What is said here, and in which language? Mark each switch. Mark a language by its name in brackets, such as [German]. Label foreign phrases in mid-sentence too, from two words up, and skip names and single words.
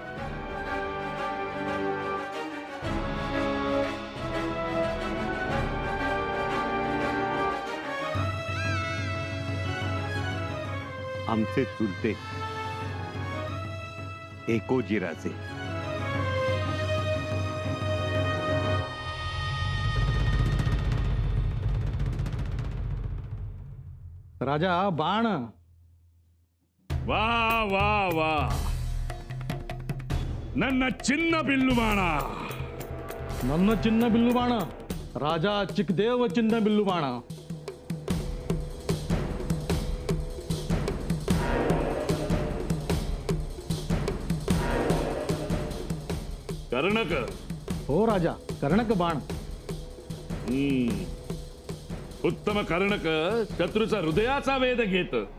[Marathi] आमचे चुलते एकोजीराजे. राजा, बाण. [Kannada] ವಾ ವಾ ವಾ ನನ್ನ ಚಿನ್ನ ಬಿಲ್ಲು ಬಾಣ. ನನ್ನ ಚಿನ್ನ ಬಿಲ್ಲು ಬಾಣ. ರಾಜಾ ಚಿಕ್ಕದೇವ ಚಿನ್ನ ಬಿಲ್ಲು ಬಾಣ. [Marathi] कर्णक. हो राजा, कर्णक बाण. उत्तम कर्णक शत्रूचा हृदयाचा वेध घेत.